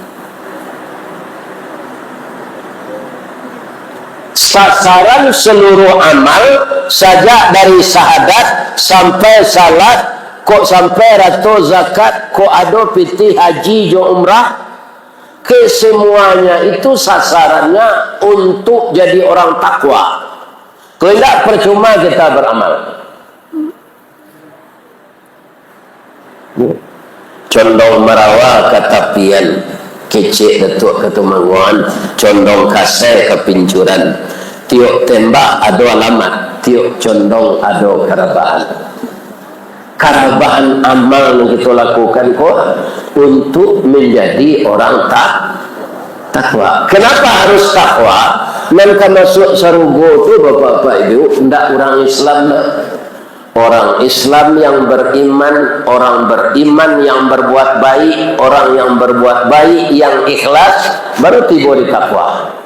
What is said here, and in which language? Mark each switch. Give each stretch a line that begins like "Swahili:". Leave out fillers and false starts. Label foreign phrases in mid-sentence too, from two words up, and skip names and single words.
Indonesian: Sasaran seluruh amal saja dari syahadat sampai salat, kok sampai rato zakat,
Minangkabau: kok ada piti haji jo umrah,
Indonesian: kesemuanya itu sasarannya untuk jadi orang takwa. Kalau tidak percuma kita beramal.
Minangkabau: Condong merawa katapian, kecek datuk ketumanguan, condong kasih kepincuran, tiok tembak ada alamat, tiok condong ada karabaan.
Indonesian: Karabaan amal yang kita lakukan kok untuk menjadi orang takwa. Kenapa harus takwa? Nanti masuk
Minangkabau: sarugo tu
Indonesian: bapak-bapak ibu, tidak orang Islam. Orang Islam yang beriman, orang beriman yang berbuat baik, orang yang berbuat baik yang ikhlas baru tiba di takwa.